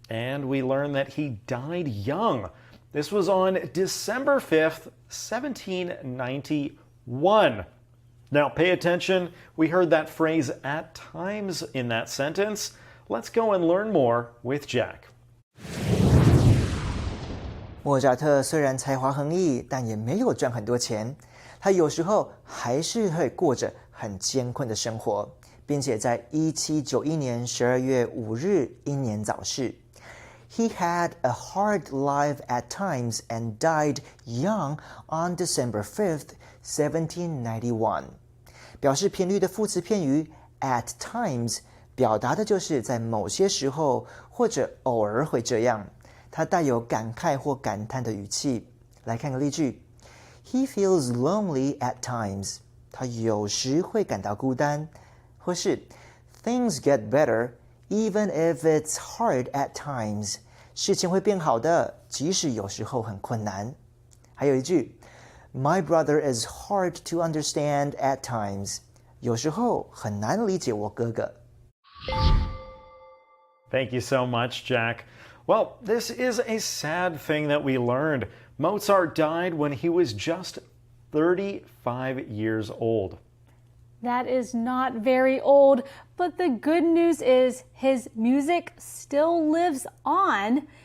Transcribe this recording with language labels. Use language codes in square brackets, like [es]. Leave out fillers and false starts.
[en] And we learn that he died young. This was on December 5th, 1791. Now, pay attention. We heard that phrase at times in that sentence. Let's go and learn more with Jack. [zh] 莫扎特虽然才华横溢，但也没有赚很多钱。他有时候还是会过着很艰困的生活，并且在1791年12月5日英年早逝。 [en] He had a hard life at times and died young on December 5th, 1791. [zh] 表示频率的副词片语 at times 表达的就是在某些时候或者偶尔会这样，它带有感慨或感叹的语气。来看个例句 [en] ：He feels lonely at times. [zh] 他有时会感到孤单，或是 [en] Things get better even if it's hard at times. [zh] 事情会变好的，即使有时候很困难。还有一句 [en] My brother is hard to understand at times. [zh] 有时候很难理解我哥哥。 [en] Thank you so much, Jack. Well, this is a sad thing that we learned. Mozart died when he was just 35 years old. That is not very old, but the good news is his music still lives on